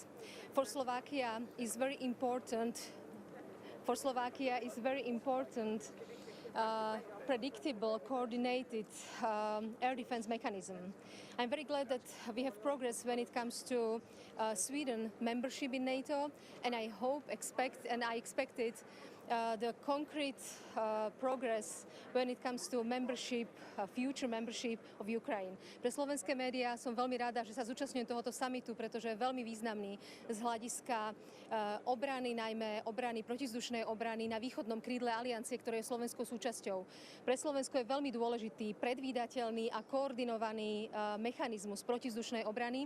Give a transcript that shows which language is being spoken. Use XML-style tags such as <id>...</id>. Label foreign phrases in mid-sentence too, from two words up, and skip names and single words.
<en>For Slovakia is very important. Predictable, coordinated air defense mechanism. I'm very glad that we have progress when it comes to Sweden membership in NATO, and I expected the concrete progress when it comes to future membership of Ukraine.</en> <sk>Pre slovenské médiá som veľmi rada, že sa zúčastňujem tohoto summitu, pretože je veľmi významný z hľadiska obrany, najmä obrany, protizdušnej obrany na východnom krídle aliancie, ktoré je slovenskou súčasťou. Pre Slovensko je veľmi dôležitý, predvídateľný a koordinovaný mechanizmus protizdušnej obrany.</sk>